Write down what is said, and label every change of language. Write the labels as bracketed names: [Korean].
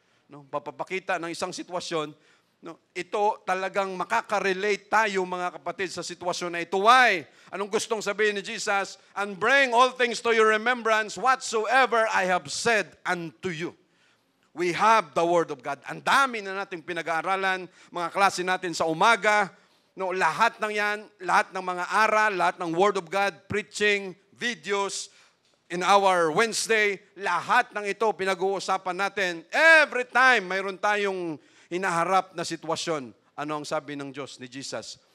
[Filipino] No, papapakita ng isang sitwasyon, no, ito talagang makaka-relate tayo mga kapatid sa sitwasyon na ito. Why? Anong gustong sabihin ni Jesus? [English] And bring all things to your remembrance, whatsoever I have said unto you. We have the Word of God. [Filipino] Ang dami na nating pinag-aaralan, mga klase natin sa umaga, no, lahat ng yan, lahat ng mga aral, lahat ng Word of God, preaching, videos, [English] in our Wednesday, [Filipino] lahat ng ito pinag-uusapan natin. Every time mayroon tayong hinaharap na sitwasyon, ano ang sabi ng Diyos, ni Jesus?